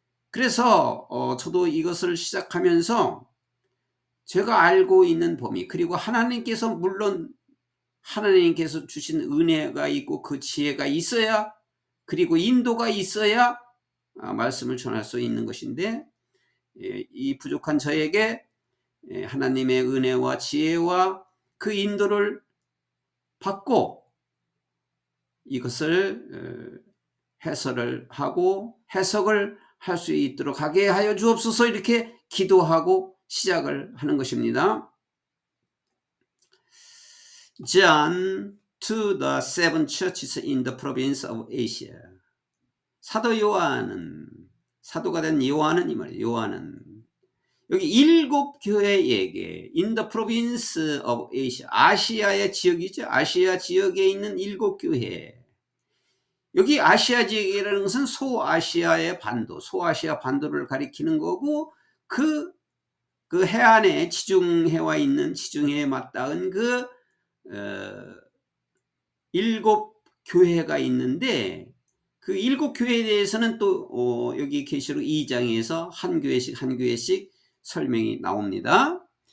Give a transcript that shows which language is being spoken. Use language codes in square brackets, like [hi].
[ko] 그래서 저도 이것을 시작하면서 제가 알고 있는 범위, 그리고 하나님께서 물론 하나님께서 주신 은혜가 있고 그 지혜가 있어야, 그리고 인도가 있어야 말씀을 전할 수 있는 것인데, 이 부족한 저에게 하나님의 은혜와 지혜와 그 인도를 받고 이것을 해설을 하고 해석을 할 수 있도록 하게 하여 주옵소서, 이렇게 기도하고 시작을 하는 것입니다. [en] John to the seven churches in the province of Asia. [ko] 사도 요한은, 사도가 된 요한은 이 말이에요. 요한은 여기 7 교회에게 in the province of Asia, 아시아의 지역이죠. 아시아 지역에 있는 7 교회. 여기 아시아 지역이라는 것은 소아시아의 반도, 소아시아 반도를 가리키는 거고, 그 해안에 지중해와 있는, 지중해에 맞닿은 그 7 교회가 있는데, 그 7 교회에 대해서는 또 여기 계시록 2장에서 한 교회씩 한 교회씩 설명이 나옵니다.